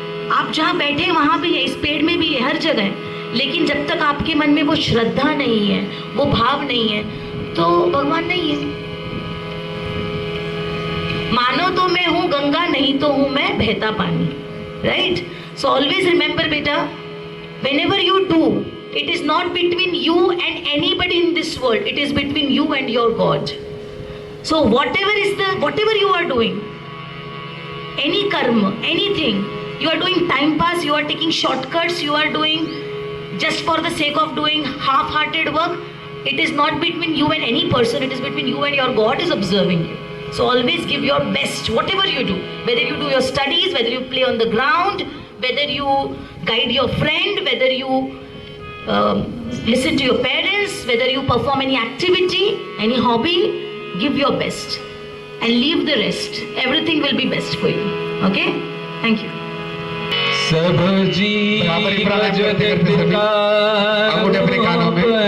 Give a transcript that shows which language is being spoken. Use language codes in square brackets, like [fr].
[hi] आप जहाँ बैठे वहाँ भी है, इस पेड़ में भी है, हर जगह है. लेकिन जब तक आपके मन में वो श्रद्धा नहीं है, वो भाव नहीं है, तो भगवान नहीं है. मानो तो मैं हूँ गंगा, नहीं तो हूँ मैं बहता पानी, राइट? [en] So always remember बेटा, whenever you do, it is not between you and anybody in this world. It is between you and your God. So whatever you are doing, any karma, anything you are doing, time pass, you are taking shortcuts, you are doing just for the sake of doing half-hearted work, it is not between you and any person. It is between you and your God is observing you. So always give your best, whatever you do, whether you do your studies, whether you play on the ground, whether you guide your friend, whether you listen to your parents, whether you perform any activity, any hobby, give your best and leave the rest. Everything will be best for you. Okay? Thank you. [hi] सब बराबर ही प्राणायाम करते करते सभी अंगूठे अपने कानों में.